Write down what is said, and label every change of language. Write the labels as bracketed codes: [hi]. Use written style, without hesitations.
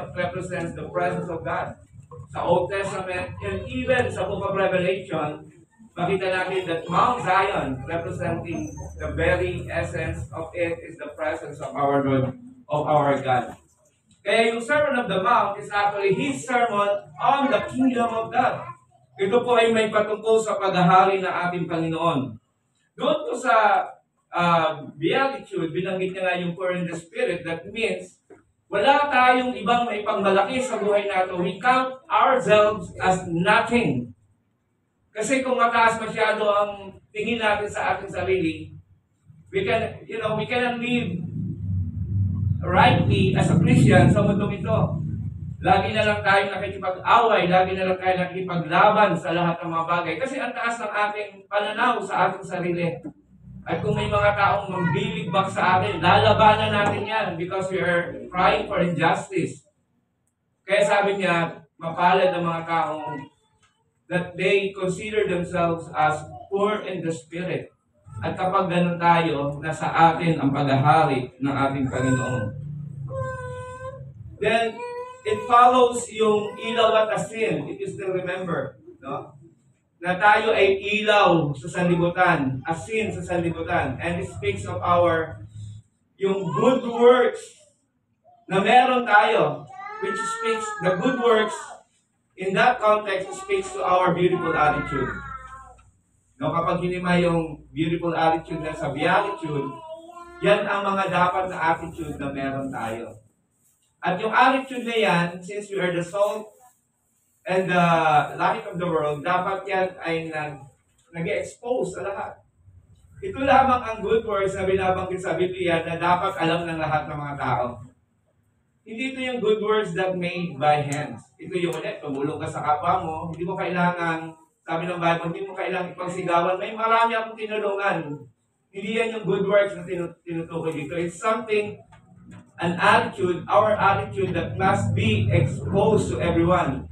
[en] It represents the presence of God. Sa Old Testament, and even sa Book of Revelation, [tl] makita natin [en] that Mount Zion, representing the very essence of it, is the presence of our Lord, of our God. [tl] Kaya yung [en] Sermon of the Mount is actually His sermon on the kingdom of God. [tl] Ito po ay may patungkol sa paghahari ng ating Panginoon. Doon po sa Beatitude, binanggit niya nga yung [en] poor in the spirit. That means, [tl] wala tayong ibang maipangmalaki sa buhay natin. [en] We count ourselves as nothing. [tl] Kasi kung mataas masyado ang tingin natin sa ating sarili, [en] we cannot live rightly as a Christian [tl] sa mundong ito. Lagi na lang tayo nakikipag-away, lagi na lang tayo nakikipaglaban sa lahat ng mga bagay. Kasi ang taas ng ating pananaw sa ating sarili. At kung may mga taong mambiligbak sa atin, lalabanan natin yan [en] because we are crying for injustice. [tl] Kaya sabi niya, mapalad ang mga taong [en] that they consider themselves as poor in the spirit. [tl] At kapag ganun tayo, nasa atin ang paghahari ng ating Panginoon. [en] Then, it follows [tl] yung ilaw at asin, [en] if you still remember, no? [tl] Na tayo ay ilaw sa sanlibutan, asin sa sanlibutan, [en] and it speaks of [tl] yung good works na meron tayo, [en] which speaks the good works, in that context, speaks to our beautiful attitude. [tl] No, kapag hinima yung beautiful attitude na sa beatitude, yan ang mga dapat na attitude na meron tayo. At yung attitude na yan, [en] since we are the salt and the light of the world, [tl] dapat yan ay nag-expose sa lahat. Ito lamang ang good words na binabanggit sa Biblia na dapat alam ng lahat ng mga tao. Hindi ito yung good words [en] that made by hands. [tl] Ito yung ulit, tumulong ka sa kapwa mo, hindi mo kailangan, sabi ng Bible, hindi mo kailangan ipagsigawan. May marami akong tinulungan. Hindi yan yung good works na tinutukoy dito. [en] It's something, an attitude, our attitude that must be exposed to everyone.